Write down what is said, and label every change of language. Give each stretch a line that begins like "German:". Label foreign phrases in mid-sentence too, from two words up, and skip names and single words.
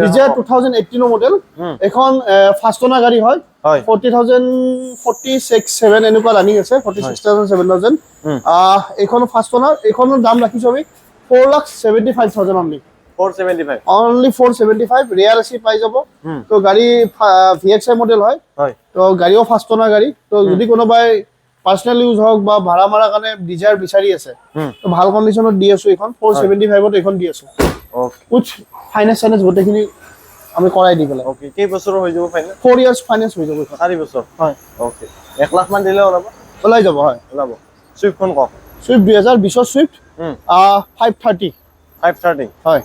Assamese: ডিজে 2018 ৰ মডেল এখন
English: first owner
Assamese: গাড়ী হয় 40,046 এনেকুৱা ৰানিং আছে 46,000 এখন
English: first owner
Assamese: এখনৰ দাম ৰাখিছো আমি 4,75,000 অনলি 475
English: rear AC
Assamese: পাই যাব তো গাড়ী VXI মডেল হয় তো গাড়ীও
English: first owner
Assamese: গাড়ী তো যদি কোনোবাই
English: personal use
Assamese: হোক বা ভাড়া মারা কারণে ডিজায়ার বিচাৰি আছে তো ভাল কন্ডিশনত দি আছো এখন 475 ত এখন দি আছো ওকে উচ ফাইনান্স গোটেইখিনি আমি কৰাই দি গলে ওকে কেই বছৰ হৈ যাব ফাইনান্স 4
English: years finance
Assamese: হৈ যাব 4 বছৰ হয় ওকে 1 লাখ মান দিলে ওলাই যাব হয় ওলাব সুইফট খন কওক সুইফট 2020 সুইফট 530 হয়